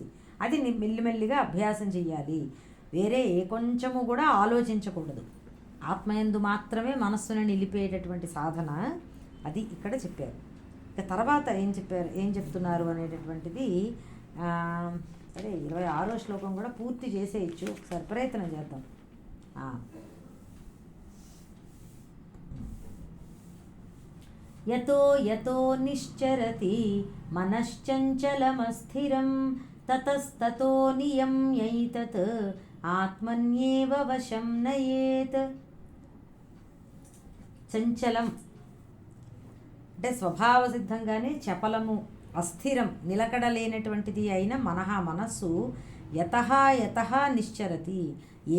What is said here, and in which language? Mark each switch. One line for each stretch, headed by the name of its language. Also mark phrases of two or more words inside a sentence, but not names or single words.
Telugu: అది మెల్లిమెల్లిగా అభ్యాసం చెయ్యాలి. వేరే ఏ కొంచెము కూడా ఆలోచించకూడదు. ఆత్మయందు మాత్రమే మనస్సును నిలిపేటటువంటి సాధన అది ఇక్కడ చెప్పారు. ఇక తర్వాత ఏం చెప్తున్నారు అనేటటువంటిది సరే 26వ శ్లోకం కూడా పూర్తి చేసేయచ్చు. ఒకసారి ప్రయత్నం చేద్దాం.
Sanskrit: యతో యతో నిశ్చరతి మనశ్చంచలమస్థిరం తతస్తతో నియమ్యైతత్ ఆత్మన్యేవ వశం నయేత్.
Telugu: చంచలం అంటే స్వభావ సిద్ధంగానే చపలము, అస్థిరం, నిలకడలేనటువంటిది అయిన మనస్సు
Sanskrit: యతః యతః నిశ్చరతి,
Telugu: ఏ